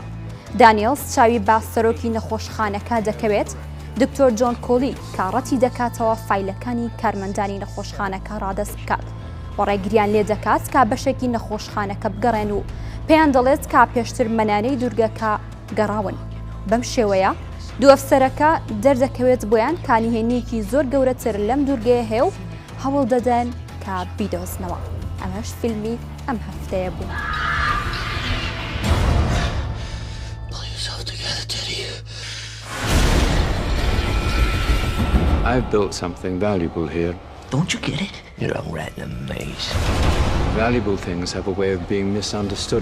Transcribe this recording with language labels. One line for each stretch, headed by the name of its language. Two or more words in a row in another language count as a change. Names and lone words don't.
Central Kurdish: دانیێلز چاوی با سەرۆکی نەخۆشخانەکە دەکەوێت دکتۆر جۆن کۆلی کە ڕەتی دەکاتەوە فایلەکانی کارمەندانی نەخۆشخانەکە ڕادەست بکات و ڕێگریان لێ دەکات کە بەشێکی نەخۆشخانەکە بگەڕێن و پێیان دەڵێت کە پێشتر مەنانەی دوورگەکە گەڕاون. بەم شێوەیە دوو ئەفسەرەکە دەردەکەوێت بۆیان کانیهێنیەکی زۆر گەورەتر لەم دوورگەیە هەیە و هەوڵ دەدەن کە بیدۆزنەوە. ئەمەش فیلمی ئەم هەفتەیە بوو.
English: I've built something valuable here. Don't you get it? You're a rat in a maze. Valuable things have a way of being misunderstood.